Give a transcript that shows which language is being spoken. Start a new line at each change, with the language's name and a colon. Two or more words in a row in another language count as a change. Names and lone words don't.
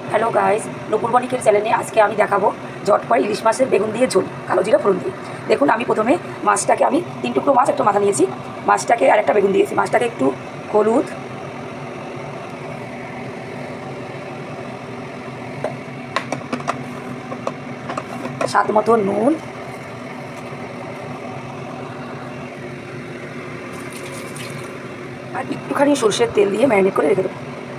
English: hello guys,
Bangla: নুপুর বণিকের চ্যানেলে আজ কে আমি দেখাবো ঝটপট ইলিশ মাছের বেগুন দিয়ে ঝোল কালো জিরা ফোড়ন দিয়ে। দেখুন আমি প্রথমে মাছটাকে আমি 3 টুকরো মাছ একটু মাথা নিয়েছি, মাছটাকে আর একটা বেগুন দিয়েছি। মাছটাকে একটু হলুদ, স্বাদ মতো নুন, আর একটুখানি সরষের তেল দিয়ে ম্যারিনেট করে রেখে দেবো।